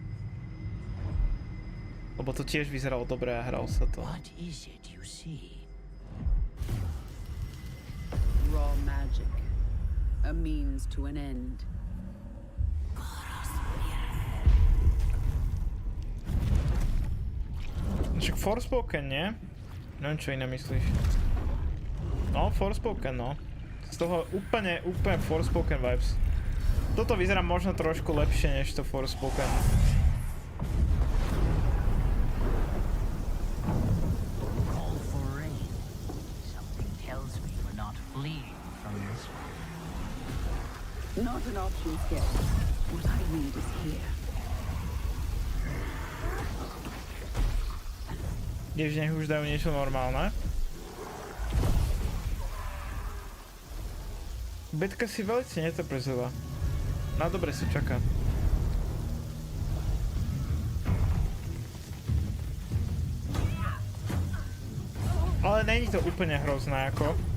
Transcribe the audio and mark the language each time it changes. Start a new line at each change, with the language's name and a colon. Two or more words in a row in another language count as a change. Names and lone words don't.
Slovak: Lebo to tiež vyzeralo dobre a hral sa to.
English: What is it you see? Raw magic. A means to an end.
Slovak: Však Forspoken, nie? Neviem, čo iné myslíš. No, Forspoken, no. Z toho úplne Forspoken vibes. Toto vyzerá možno trošku lepšie než to Forspoken.
English: Call for rain. Something tells me we're not fleeing from this one. Not an option sketch. What I need is here.
Slovak: Kdež nech už dajú niečo normálne. Betka si velice netrpezová. Na dobre sa čaká. Ale není to úplne hrozné ako.